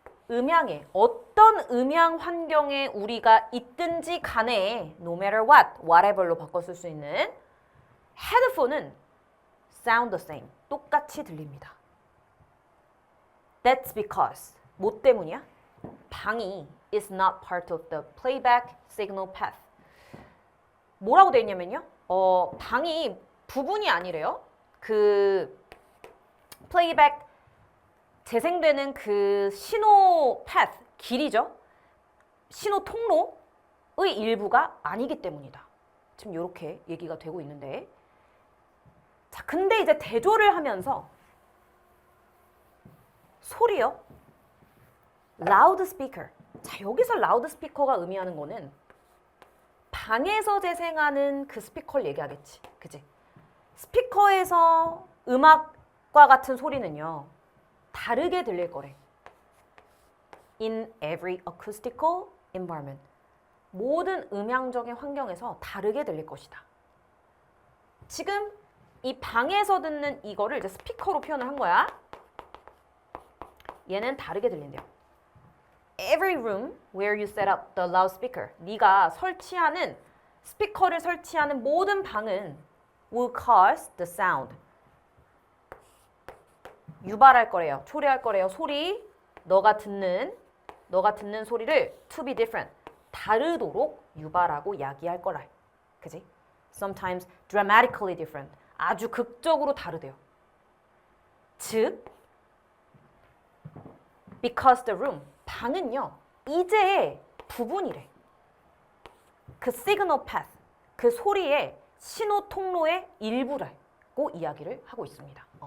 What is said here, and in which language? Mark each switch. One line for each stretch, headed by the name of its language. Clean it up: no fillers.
Korean: 음향의 어떤 음향 환경에 우리가 있든지 간에
English: no matter what,
Korean: whatever로 바꿔 쓸 수 있는 헤드폰은
English: sound the same,
Korean: 똑같이 들립니다.
English: That's because
Korean: 뭐 때문이야?
English: 방이 is not part of the playback signal path.
Korean: 뭐라고 되어 있냐면요. 방이 부분이 아니래요. 그 플레이백 재생되는 그 신호 path, 길이죠. 신호 통로의 일부가 아니기 때문이다. 지금 이렇게 얘기가 되고 있는데 자, 근데 이제 대조를 하면서 소리요. 라우드 스피커. 자, 여기서 라우드 스피커가 의미하는 거는 방에서 재생하는 그 스피커를 얘기하겠지. 그치? 스피커에서 음악과 같은 소리는요. 다르게 들릴 거래.
English: In every acoustical environment.
Korean: 모든 음향적인 환경에서 다르게 들릴 것이다. 지금 이 방에서 듣는 이거를 이제 스피커로 표현을 한 거야. 얘는 다르게 들린대요.
English: Every room where you set up the loudspeaker.
Korean: 네가 설치하는 스피커를 설치하는 모든 방은
English: will cause the sound.
Korean: 유발할 거래요. 초래할 거래요. 소리. 너가 듣는 소리를
English: to be different.
Korean: 다르도록 유발하고 야기할 거라. 그지?
English: sometimes dramatically different.
Korean: 아주 극적으로 다르대요. 즉,
English: because the room,
Korean: 방은요, 이제 부분이래. 그 signal path, 그 소리의 신호 통로의 일부라고 이야기를 하고 있습니다.